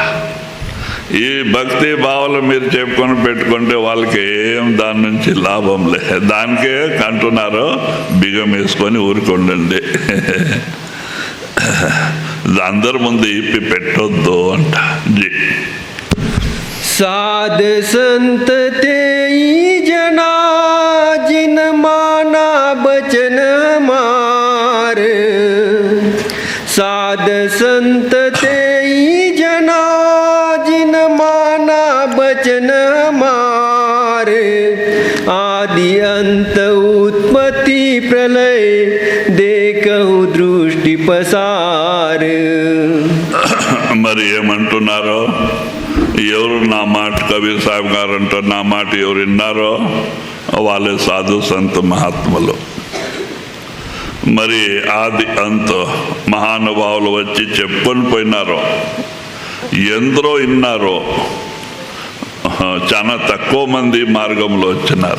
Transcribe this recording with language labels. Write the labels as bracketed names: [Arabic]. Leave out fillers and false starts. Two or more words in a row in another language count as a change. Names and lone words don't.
[Telugu] ఈ భక్తి భావాలు మీరు చెప్పుకొని పెట్టుకుంటే వాళ్ళకి ఏం దాని నుంచి లాభం లే. దానికే అంటున్నారు, బిగం వేసుకొని ఊరుకుండండి, అందరి ముందు ఇప్పి పెట్టొద్దు అంట. జీ [Hindi] साध संत तेई जना जिन माना बचन हमार, साध संत तेई जना जिन माना बचन हमार, आदि अंत उत्पत्ति प्रलय देखहु दृष्टि पसार. [Telugu] మరి ఏమంటున్నారో? ఎవరు నా మాట, కబీర్ సాహెబ్ గారు అంటారు, నా మాట ఎవరు విన్నారో వాళ్ళే సాధు సంత మహాత్ములు. మరి ఆది అంత మహానుభావులు వచ్చి చెప్పుకొని పోయినారో, ఎందరో విన్నారో, చాలా తక్కువ మంది మార్గంలో వచ్చినారు.